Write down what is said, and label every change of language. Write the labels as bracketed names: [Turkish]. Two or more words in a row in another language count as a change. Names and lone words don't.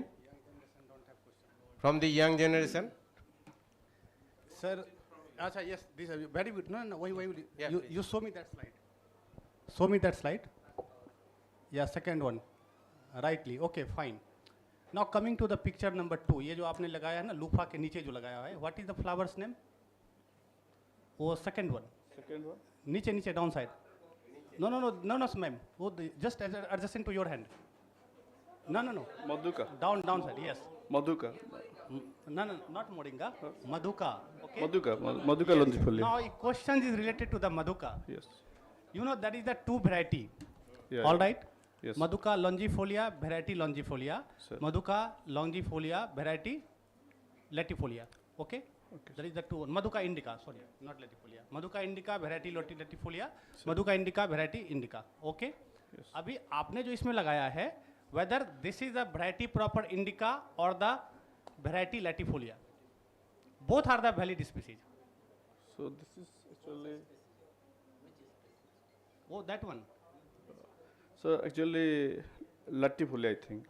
[English] From the young generation? Sir, yes, this is very good. No, wait. Yeah, You show me that slide. Show me that slide. Yeah, second one. Rightly. Okay, fine. Now coming to the picture number 2. [Hindi] ये जो आपने लगाया है ना लूफा के नीचे जो लगाया है, [English] what is the flower's name? वो second one. Second one? नीचे down side. No, ma'am. वो just adjacent to your hand. No. Madhuka. Down side. Yes. Madhuka. No, not Moringa. Madhuka. Okay. Madhuka longifolia. Now, a question is related to the Madhuka. Yes. You know that is the 2 variety. Yeah, All yeah. right. Yes. Madhuka longifolia, variety longifolia. Sir. Madhuka longifolia, variety latifolia. Okay. That is the 2. Madhuka indica. Sorry, not latifolia. Madhuka indica, variety latifolia. Madhuka indica, variety indica. Okay. Yes. [Hindi] अभी आपने जो इसमें लगाया है, [English] whether this is a variety proper indica or the variety latifolia, both are the valid species. So this is actually. Oh, that one. So actually, latifolia, I think.